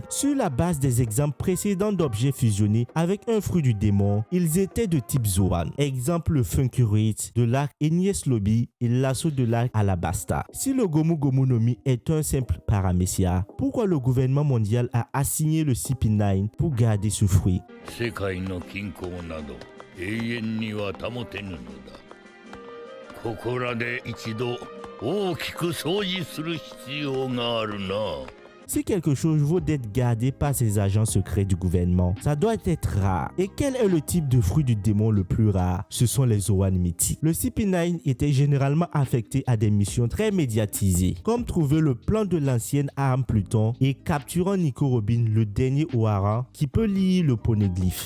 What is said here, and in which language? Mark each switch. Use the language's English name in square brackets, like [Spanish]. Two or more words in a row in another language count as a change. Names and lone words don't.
[French] Sur la base des exemples précédents d'objets fusionnés avec un fruit du démon, ils étaient de type Zoan. Exemple le Funky Rate de l'arc Enies Lobby et l'assaut de l'arc Alabasta. Si le Gomu Gomu no Mi est un simple Paramecia, pourquoi le gouvernement mondial a assigné le CP9 pour garder ce fruit? [Japanese] 世界の均衡など永遠には保てぬのだ。ここらで一度大きく掃除する必要があるな。 [French] Si quelque chose vaut d'être gardé par ces agents secrets du gouvernement, ça doit être rare. Et quel est le type de fruit du démon le plus rare? Ce sont les Zoan mythiques. Le CP9 était généralement affecté à des missions très médiatisées, comme trouver le plan de l'ancienne arme Pluton et capturant Nico Robin, le dernier Ohara, qui peut lire le poneglyphe.